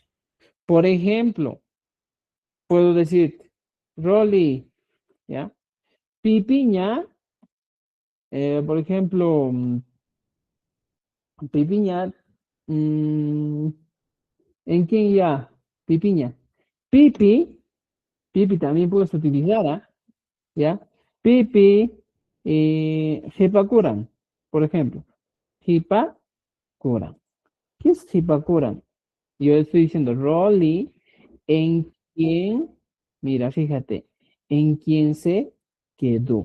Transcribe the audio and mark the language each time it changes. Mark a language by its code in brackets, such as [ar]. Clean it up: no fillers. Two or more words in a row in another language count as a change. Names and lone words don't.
[es] Por ejemplo, puedo decir, Rolly, ¿ya? Pipiña, por ejemplo, pipiña, mm, ¿en quién ya? Pipiña. Pipi, pipi también puedes utilizar, ¿ah? ¿Ya? [qu] Pipi, hipakuran, por ejemplo. [es] Hipakuran. ¿Qué es hipakuran? Yo estoy diciendo, Rolly, ¿en quién? Mira, fíjate, ¿en quién se quedó?